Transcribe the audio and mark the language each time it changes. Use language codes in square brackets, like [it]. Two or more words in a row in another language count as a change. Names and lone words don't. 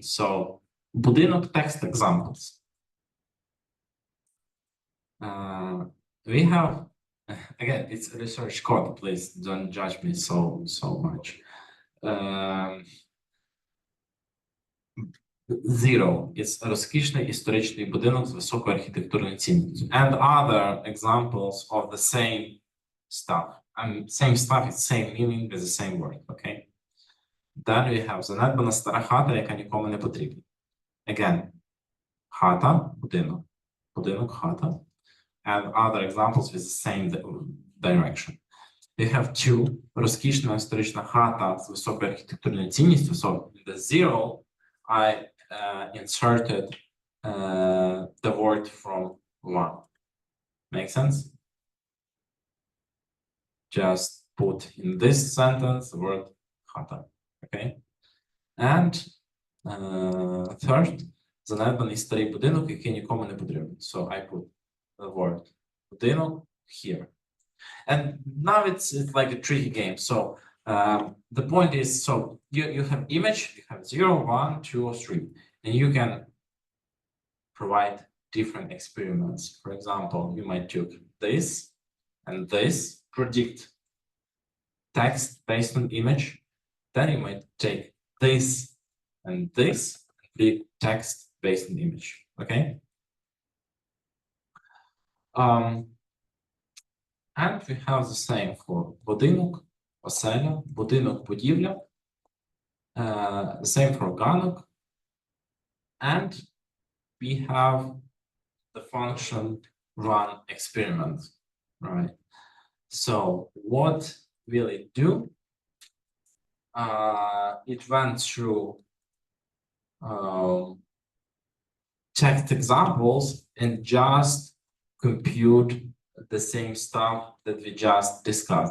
[en] So budinok text examples. We have again, it's research code. Please don't judge me so much. Zero is [uk] розкішний історичний будинок з високою архітектурною цінністю. [en] And other examples of the same stuff. Same stuff, it's same meaning with the same word, okay? Then we have [uk] занедбана стара хата, яка нікому не потрібна. Again, хата, будинок, будинок, хата. [en] And other examples with the same direction. We have two, [uk] розкішна історична хата з високою архітектурною цінністю. [en] So in the zero, I inserted the word from one. Make sense? Just put in this sentence the word хата. Okay? And third, [uk] занедбаний старий будинок, який нікому не потрібен. [en] So I put the word будинок here. And now it's like a tricky game. So the point is, so you have image, you have 0, 1, 2, or 3, and you can provide different experiments. For example, you might take this and this, predict text based on image. Then you might take this and this, predict text based on image. Okay. And we have the same for [uk] будинок, оселя, будинок, будівля. [en] The same for ganok. And we have the function run experiment, right? So what will it do? It went through text examples and just compute the same stuff that we just discussed.